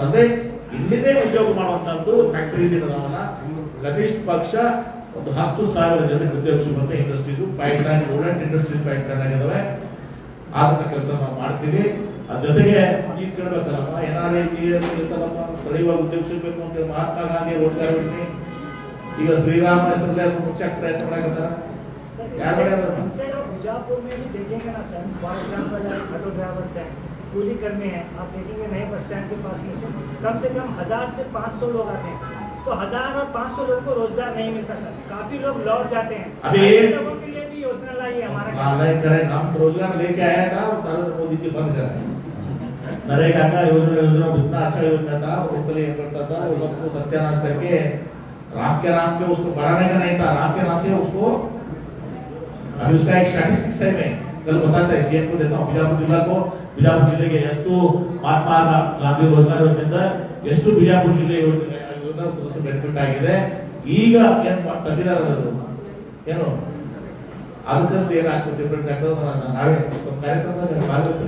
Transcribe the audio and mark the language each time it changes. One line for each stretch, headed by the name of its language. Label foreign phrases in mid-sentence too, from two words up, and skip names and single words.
Kannada: ಅಂದ್ರೆ ಇಲ್ಲಿಂದೇ ಉದ್ಯೋಗ ಮಾಡುವಂತದ್ದು ಫ್ಯಾಕ್ಟರಿ ನಾವನ್ನ ಕನಿಷ್ಠ ಪಕ್ಷ ಒಂದು 10,000 ಜನರಿಗೆ ಉದ್ಯೋಗ ಸಿಗುವಂತ
English: industries pipeline rodent industries pipeline
Kannada: ಆಗಿದಾವೆ. ಆದಂತ ಕೆಲಸ ನಾವು ಮಾಡ್ತೀವಿ. ಅದ್ರ ಜೊತೆಗೆ ಈಗ ಕೇಳ್ಬೇಕಲ್ಲಪ್ಪ NRI ಇರ್ತದಪ್ಪ ಸ್ಥಳೀಯವಾಗಿ ಉದ್ಯೋಗ ಸಿಗಬೇಕು ಅಂತ ಹೇಳಿ ಮಹಾತ್ಮ ಗಾಂಧಿ ರೋಜ್ಗಾರ್ ಯೋಜನೆ ಈಗ ಶ್ರೀರಾಮ ಹೆಸರಲ್ಲೇ ಮುಖ್ಯ ಪ್ರಯತ್ನ ಮಾಡಕತ್ತಾರ.
English: instead of
Hindi: बीजापुर में भी देखेंगे ना सर,
English: for example auto drivers
Hindi: हैं, कूली करने हैं, आप देखेंगे नए
English: bus stand
Hindi: के पास में से कम 1000 से 500 लोग आते हैं. तो 1000 और 500 लोगों को रोजगार नहीं मिलता सर. काफी लोग लौट जाते हैं. अभी ऐसे लोगों के लिए भी योजना लाई है हमारा. हम रोजगार लेके आया था नरेंद्र मोदी जी बंद कर नरेगा का योजना इतना अच्छा योजना था. वो पहले ये करता था वो सबको सत्यानाश करके राम के उसको बढ़ाने का नहीं था. राम के नाम से उसको अभी उसका एक स्टैटिस्टिक्स है. मैं कल बताता है सीएम को देता हूँ.
Kannada: ಬಿಜಾಪುರ ಜಿಲ್ಲೆಗೆ ಎಷ್ಟು ಮಹಾತ್ಮ ಗಾಂಧಿ ರೋಜ್ಗಾರ್ ಯೋಜನೆಯಿಂದ ಎಷ್ಟು ಬಿಜಾಪುರ ಜಿಲ್ಲೆ ಬೆನಿಫಿಟ್ ಆಗಿದೆ. ಈಗ ಏನ್ ತಂದಿದ್ದಾರೆ ಏನು ಅದಕ್ಕಂತ ಏನಾಗ್ತದೆ ಡಿಫ್ರೆನ್ಸ್ ಆಗ್ತದೆ. ನಾವೇ ಕಾರ್ಯಕ್ರಮದಲ್ಲಿ ಭಾಗವಹಿಸ್ತೀವಿ.